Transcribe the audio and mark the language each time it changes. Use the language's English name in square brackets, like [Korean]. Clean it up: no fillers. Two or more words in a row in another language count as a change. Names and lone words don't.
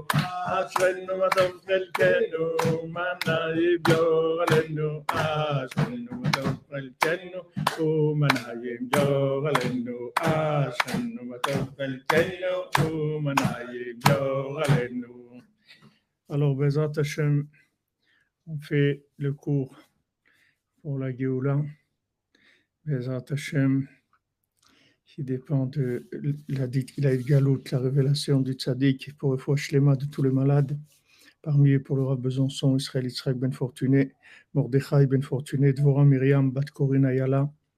[Hebrew] אשרינו מה טוב חלקנו ומה נעים גורלנו. אשרינו מה טוב חלקנו ומה נעים גורלנו. אשרינו מה טוב חלקנו ומה נעים גורלנו. [French] Alors, [Hebrew] בעזרת השם, [French] on fait le cours pour la Géoula, [Hebrew] בעזרת השם, [French] qui dépend de la Galout, la révélation du Tzaddik, pour le [Hebrew] רפואה שלמה [French] de tous les malades, parmi eux pour le Rav Besançon, Israël Yitzhak Ben Fortuné, Mordechai Ben Fortuné, Dvorah Myriam, Bat Corinne Ayala,